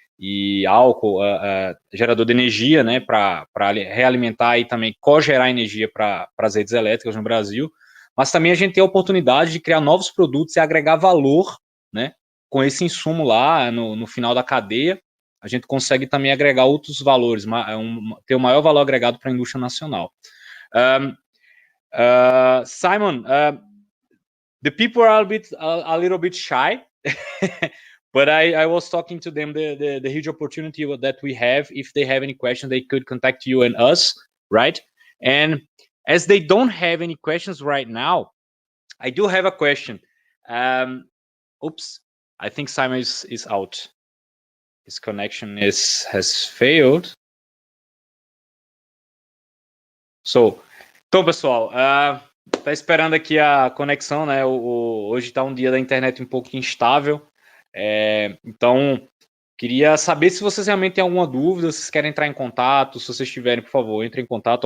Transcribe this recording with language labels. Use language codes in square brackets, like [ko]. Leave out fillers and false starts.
[pt] E álcool, gerador de energia, né, para realimentar e também cogerar energia para as redes elétricas no Brasil. Mas também a gente tem a oportunidade de criar novos produtos e agregar valor, né, com esse insumo lá no final da cadeia. A gente consegue também agregar outros valores, ter o maior valor agregado para a indústria nacional. [en] Simon, the people are a little bit shy. But I was talking to them the huge opportunity that we have. If they have any questions, they could contact you and us, right? And as they don't have any questions right now, I do have a question. Oops, I think Simon is out. His connection has failed. [pt] Então, pessoal, tá esperando aqui a conexão, né? Hoje tá um dia da internet um pouco instável. Então, queria saber se vocês realmente têm alguma dúvida, se vocês querem entrar em contato. Se vocês tiverem, por favor, entrem em contato.